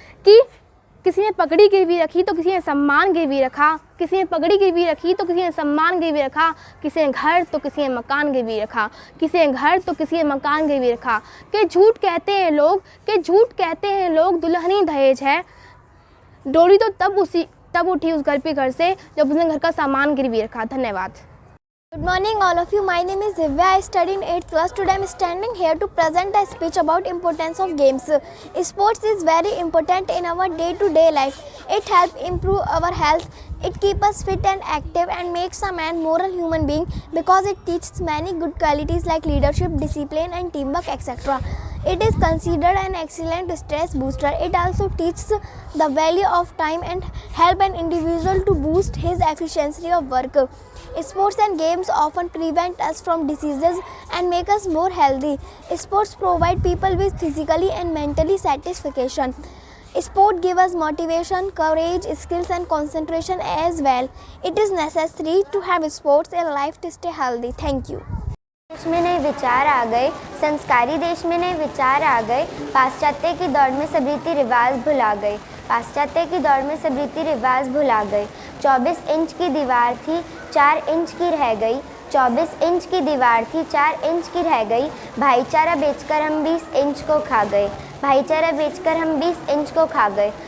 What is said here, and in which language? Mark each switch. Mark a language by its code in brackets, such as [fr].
[hi] कि किसी ने पगड़ी गिरवी रखी तो किसी ने सम्मान गिरवी रखा, किसी ने पगड़ी गिरवी रखी तो किसी ने सम्मान गिरवी रखा, किसी ने घर तो किसी ने मकान गिरवी रखा, किसी ने घर तो किसी ने मकान गिरवी रखा। कि झूठ कहते हैं लोग, कि झूठ कहते हैं लोग, दुल्हनी दहेज है। डोरी तो तब उठी उस घर पे घर से जब उसने घर का सामान गिरवी रखा। धन्यवाद। [en] Good morning all of you. My name is Divya. I study in 8th class. Today I am standing here to present a speech about importance of games. Sports is very important in our day-to-day life. It helps improve our health. It keeps us fit and active and makes a man moral human being because it teaches many good qualities like leadership, discipline and teamwork, etc. It is considered an excellent stress booster. It also teaches the value of time and help an individual to boost his efficiency of work. Sports and games often prevent us from diseases and make us more healthy. Sports provide people with physically and mentally satisfaction. Sport gives us motivation, courage, skills and concentration as well. It is necessary to have sports in life to stay healthy. Thank you. [hi] देश में नए विचार आ गए, संस्कारी देश में नए विचार आ गए, पाश्चात्य की दौड़ में सब रीति रिवाज भुला गए, पाश्चात्य की दौड़ में सब रीति रिवाज भुला गए। 24 इंच की दीवार थी 4 इंच की रह गई, 24 इंच की दीवार थी 4 इंच की रह गई, भाईचारा बेचकर हम 20 इंच को खा गए, भाईचारा बेचकर हम 20 इंच को खा गए।